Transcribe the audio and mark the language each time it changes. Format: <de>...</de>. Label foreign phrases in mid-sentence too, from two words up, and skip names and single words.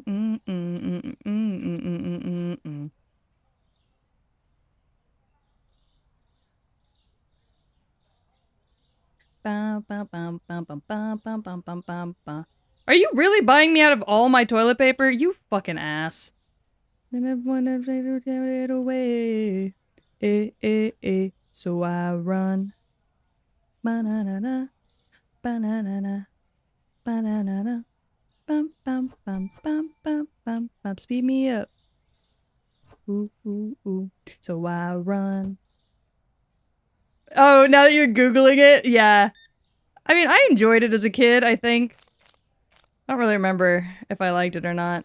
<en>Are you really buying me out of all my toilet paper? You fucking ass. Then I wanna take it away. So I run. Ba-na-na-na. Ba-na-na-na. Ba-na-na-na. Bum bum bum bum bum bum bum. Speed me up. Ooh ooh ooh. So I run. Oh, now that you're Googling it, yeah. I mean, I enjoyed it as a kid, I think. I don't really remember if I liked it or not.</en>